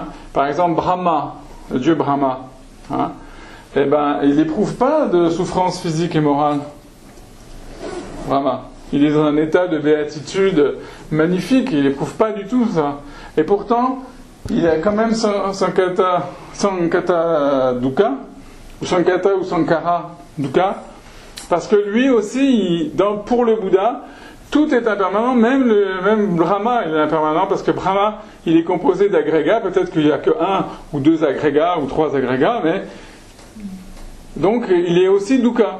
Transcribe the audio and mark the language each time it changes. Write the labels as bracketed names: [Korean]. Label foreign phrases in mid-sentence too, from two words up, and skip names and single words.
[French] Par exemple, Brahma, le dieu Brahma. Hein. Eh ben, il n'éprouve pas de souffrance physique et morale. Brahma. Il est dans un état de béatitude magnifique, il n'éprouve pas du tout ça. Et pourtant, il a quand même [Pali] sankhata dukkha, [French] ou sankhata ou [Pali] sankhara dukkha, [French] parce que lui aussi, pour le Bouddha, tout est impermanent, même Brahma il est impermanent, parce que Brahma, il est composé d'agrégats, peut-être qu'il n'y a que 1 ou 2 agrégats, ou 3 agrégats, mais donc il est aussi dukkha.